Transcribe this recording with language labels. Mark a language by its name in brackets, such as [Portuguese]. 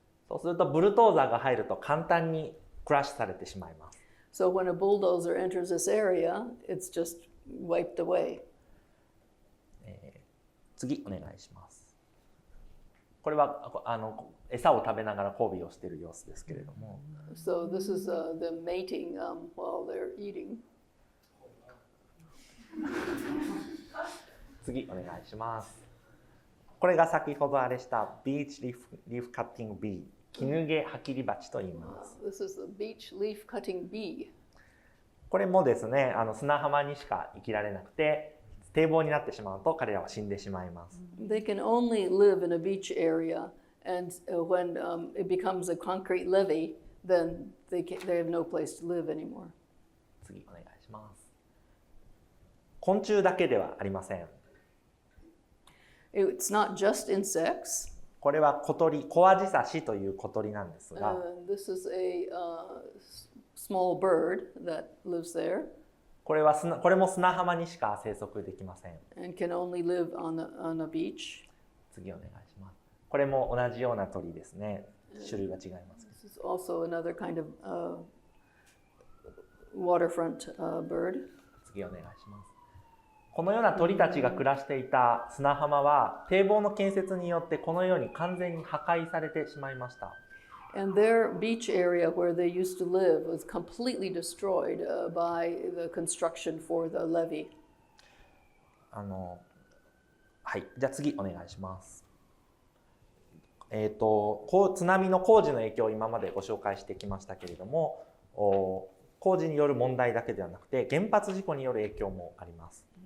[Japanese] そうするとブルトーザーが入ると簡単にクラッシュされてしまいます。 [English] So when a bulldozer enters this area, it's just wiped away. [Japanese] 次お願いします。これは餌を食べながら交尾をしている様子ですけれども。 [English] So this is the mating while they're eating. [Japanese] 次お願いします。これが先ほどあれしたビーチリーフカッティングビー、絹毛ハキリバチと言います。 [English] This is the beach leaf cutting bee. [Japanese] これもですね、砂浜にしか生きられなくて、堤防になってしまうと彼らは死んでしまいます。 [English] They can only live in a beach area, and when it becomes a concrete levee, then they have no place to live anymore. [Japanese] 次お願いします。昆虫だけではありません。 [English] It's not just insects. [Japanese] これは小鳥、コアジサシという小鳥なんですが、 [English] This is a small bird that lives there [Japanese] これも砂浜にしか生息できません。 [English] and can only live on a beach. [Japanese] 次お願いします。これも同じような鳥ですね。種類は違います。 [English] This is also another kind of waterfront bird. [Japanese] 次お願いします。このような鳥たちが暮らしていた砂浜は堤防の建設によってこのように完全に破壊されてしまいました。 [English] And their beach area where they used to live was completely destroyed by the construction for the levee. [Japanese] はい、じゃあ次お願いします。津波の工事の影響を今までご紹介してきましたけれども、工事による問題だけではなくて原発事故による影響もあります。